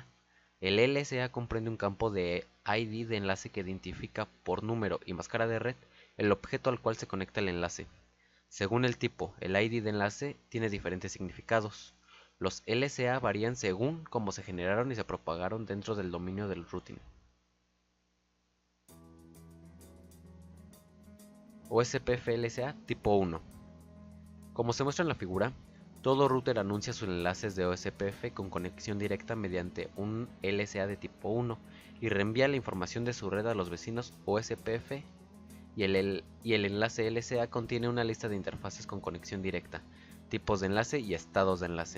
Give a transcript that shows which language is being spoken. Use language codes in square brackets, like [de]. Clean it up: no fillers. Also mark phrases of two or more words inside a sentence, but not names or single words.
[es] El LSA comprende un campo de ID de enlace que identifica por número y máscara de red el objeto al cual se conecta el enlace. Según el tipo, el ID de enlace tiene diferentes significados. Los LSA varían según cómo se generaron y se propagaron dentro del dominio del routing. OSPF LSA tipo 1. Como se muestra en la figura, todo router anuncia sus enlaces de OSPF con conexión directa mediante un LSA de tipo 1 y reenvía la información de su red a los vecinos OSPF, y el enlace LSA contiene una lista de interfaces con conexión directa, tipos de enlace y estados de enlace.